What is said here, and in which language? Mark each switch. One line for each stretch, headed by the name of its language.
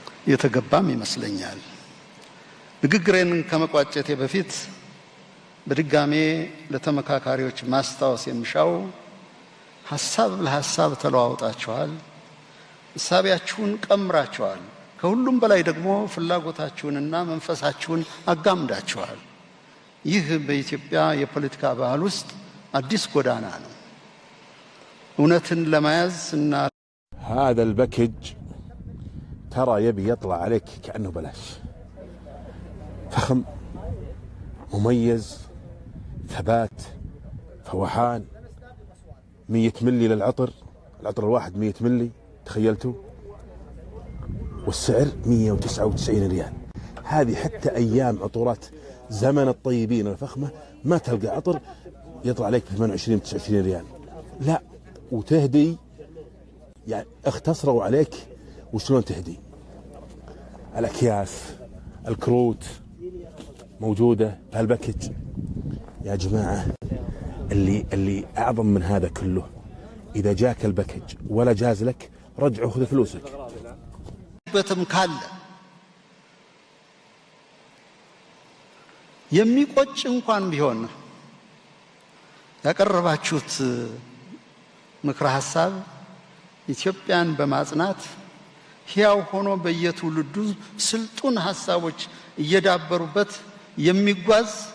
Amharic: የተገባም ይመስለኛል። ንግግሬን ከመቋጨቴ በፊት በድጋሜ ለተመካካሪዎች ማስታወስ የሚሻው ሐሳብ ለሐሳብ ተለዋውጣችኋል፣ ሐሳቢያችሁን ቀምራችኋል፣ ከሁሉም በላይ ደግሞ ፍላጎታችሁንና መንፈሳችሁን አጋምዳችኋል። ይህ በኢትዮጵያ የፖለቲካ ባህል ውስጥ አዲስ ጎዳና ነው። እውነትን ለመያዝ እና
Arabic: هذا الباكج ترى يبي يطلع عليك كأنه بلاش. فخم، مميز، ثبات، فوحان، 100 ملي للعطر، العطر الواحد 100 ملي، تخيلتوا؟ والسعر 199 ريال. هذه حتى أيام عطورات زمن الطيبين الفخمة ما تلقى عطر يطلع عليك 28 29 ريال. لا، وتهدي يعني اختصروا عليك وشلون تهدي. الأكياس، الكروت موجودة بهالباكج. يا جماعة اللي أعظم من هذا كله، إذا جاك الباكج ولا جاز لك رجعه وخذ فلوسك.
Amharic: በትም ካለ የሚቆጭ እንኳን ቢሆን ያቀረባችሁት ምክረ ሐሳብ ኢትዮጵያን በማጽናት ሕያው ሆኖ በየትውልዱ ስልጡን ሐሳቦች እየዳበሩበት የሚጓዝ